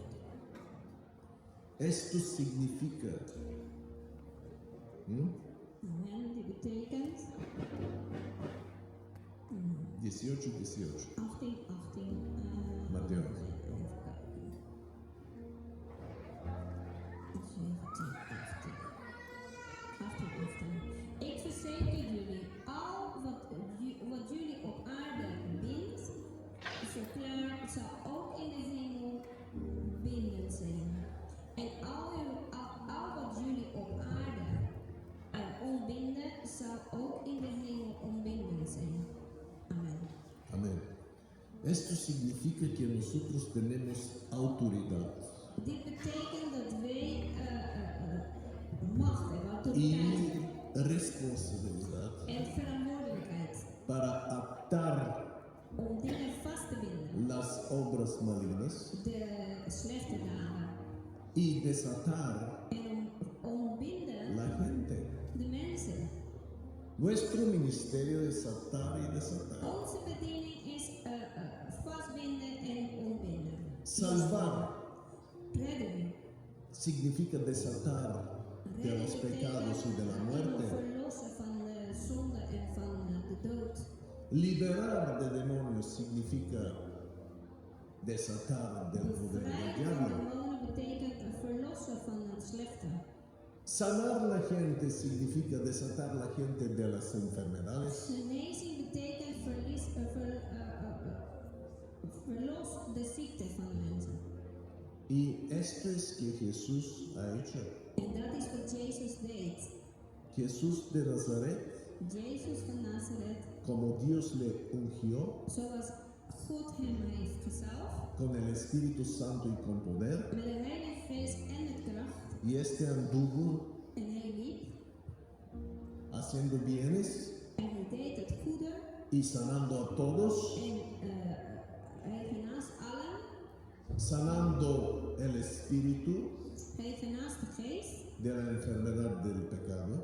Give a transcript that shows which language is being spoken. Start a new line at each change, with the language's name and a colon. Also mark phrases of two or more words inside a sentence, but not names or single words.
Spanish: Esto significa,
Dutch: Amen, die betekent 18, 18, 18:18. Matthäus. Even kijken. 18:18. Ik verzeker jullie, al wat jullie op aarde bindt, zal ook in de hemel bindend zijn. En al wat jullie op aarde ontbinden, zal ook in de hemel ontbindend zijn. Amen.
Spanish: amén. Esto significa que nosotros tenemos autoridad
Dutch: Dit betekent dat wij macht hebben,
Spanish: y
Dutch: autoriteit
Spanish: responsabilidad
Dutch: en verantwoordelijkheid
Spanish: para atar
Dutch: om dingen vast te binden.
Spanish: las obras malignas
Dutch: De slechte daden.
Spanish: y desatar
Dutch: En om ontbinden
Spanish: la gente.
Dutch: de mensen.
Spanish: Nuestro ministerio es atar y desatar.
Dutch: Onze bediening is vastbinden en ontbinden.
Spanish: Salvar
Dutch: Redden.
Spanish: significa desatar de
Dutch: Redden
Spanish: los pecados y de la
Dutch: betekent
Spanish: muerte.
Dutch: verlossen van de zonde en van de dood.
Spanish: Liberar de demonios significa desatar del poder del
Dutch: Bevrijden van
Spanish: diablo.
Dutch: demonen betekent verlossen van het slechte.
Spanish: Sanar la gente significa desatar la gente de las enfermedades.
Dutch: Genezing betekent verlos de ziekte van de mensen.
Spanish: Y esto es que Jesús ha hecho.
Dutch: En dat is wat Jezus deed.
Spanish: Jesús de Nazaret,
Dutch: Jezus van Nazareth,
Spanish: como Dios le ungió
Dutch: zoals God hem heeft gezalfd,
Spanish: con el Espíritu Santo y con poder,
Dutch: met de Heilige Geest en met kracht,
Spanish: y este anduvo
Dutch: en hij liep,
Spanish: haciendo bienes
Dutch: en hij deed het goede,
Spanish: y sanando a todos,
Dutch: en hij genaast allen,
Spanish: sanando el espíritu
Dutch: hij genaast de geest
Spanish: de la enfermedad del pecado,